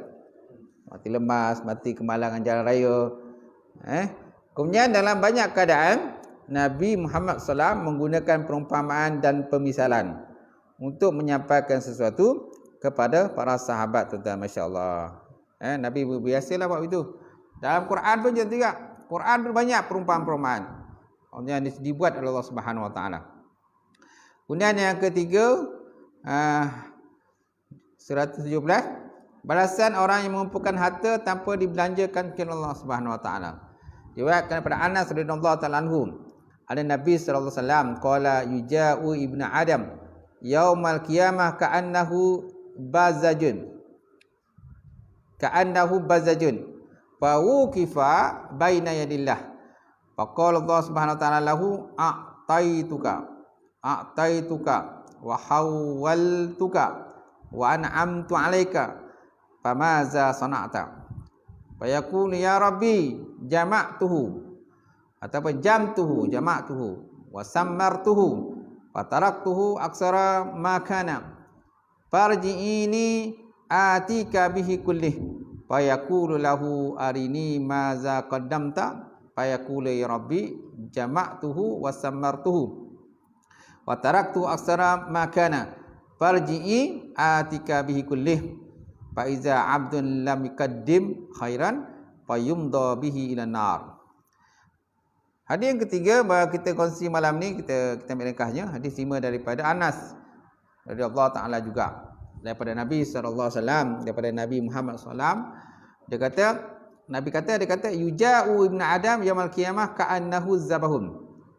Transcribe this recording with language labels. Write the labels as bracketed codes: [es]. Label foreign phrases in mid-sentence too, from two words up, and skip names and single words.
[ms] Mati lemas, mati kemalangan jalan raya. Kemudian dalam banyak keadaan Nabi Muhammad SAW menggunakan perumpamaan dan pemisalan untuk menyampaikan sesuatu kepada para sahabat tuan-tuan, [ar] ما شاء الله. [ms] Nabi biasalah buat itu. Dalam Quran pun macam tu juga. Quran pun banyak perumpamaan-perumpamaan yang dibuat oleh Allah [ar] سبحانه وتعالى. [ms] Kemudian yang ketiga, 117, balasan orang yang mengumpulkan harta tanpa dibelanjakan ke Allah [ar] سبحانه وتعالى. [ms] Diriwayatkan daripada [ar] Anas رضي الله تعالى عنه, ada نبي صلى الله عليه وسلم قال يجاء ابن آدم يوم القيامة كأنه بذج فوقف بين يدي الله فقال الله سبحانه وتعالى له أعطيتك وخولتك وأنعمت عليك فماذا صنعت فيقول يا رب جمعته ataupun جمعته وثمرته فتركته أكثر ما كان فارجعني آتك به كله فيقول له أرني ماذا قدمت فيقول يا رب جمعته وثمرته وتركته أكثر ما كان فارجعني آتك به كله فإذا عبد لم يقدم خيرا فيمضى به إلى نار. [ms] Hadis yang ketiga bahawa kita kongsi malam ni, kita ambil ringkasnya. Hadis 5 daripada Anas [ar] رضي الله تعالى [ms] juga, daripada Nabi [ar] صلى الله عليه وسلم, [ms] daripada Nabi Muhammad sallam. Dia kata [ar] يجاء ابن آدم يوم القيامة كأنه ذبح.